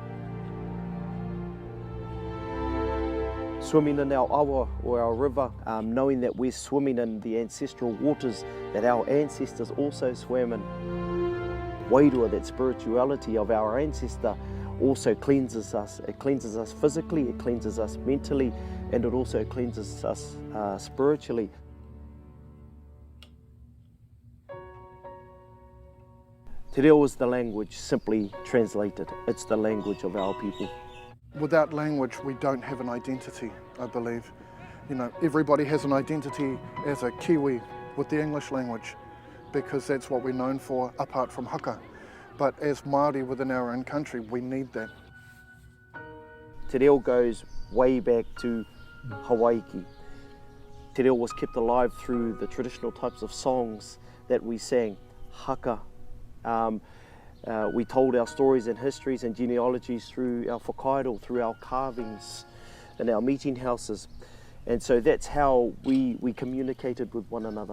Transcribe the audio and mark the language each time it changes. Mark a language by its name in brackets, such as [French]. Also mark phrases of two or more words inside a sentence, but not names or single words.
[English] Swimming in our awa or our river, knowing that we're swimming in the ancestral waters that our ancestors also swam in. Wairua, that spirituality of our ancestor, also cleanses us. It cleanses us physically, it cleanses us mentally, and it also cleanses us spiritually. [Māori] Te reo [English] is the language, simply translated. It's the language of our people. Without language, we don't have an identity, I believe. You know, everybody has an identity as a Kiwi with the English language, because that's what we're known for apart from Haka. But as Māori within our own country, we need that. [Māori] Te reo [English] goes way back to Hawaii. [Māori] Te reo [English] was kept alive through the traditional types of songs that we sang. Haka. We told our stories and histories and genealogies through our whakairo, through our carvings and our meeting houses. And so that's how we communicated with one another.